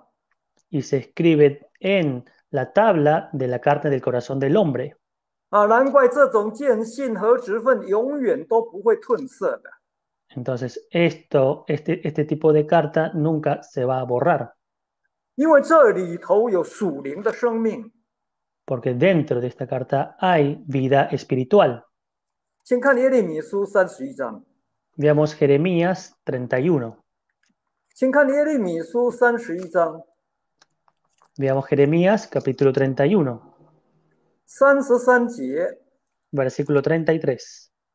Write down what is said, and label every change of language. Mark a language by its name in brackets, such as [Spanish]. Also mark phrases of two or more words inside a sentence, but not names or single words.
[Spanish] Y se escribe en la tabla de la carne del corazón del hombre. [Chinese] 难怪这种见信和职分永远都不会褪色的。 [Spanish] Entonces, este tipo de carta nunca se va a borrar, [Chinese] 因为这里头有属灵的生命。 [Spanish] porque dentro de esta carta hay vida espiritual. [Chinese] 请看耶利米书31章。 [Spanish] Veamos Jeremías 31. [Chinese] 请看耶利米书31章。 [Spanish] Veamos Jeremías capítulo 31, [Chinese] 33 节。 [Spanish] versículo 33.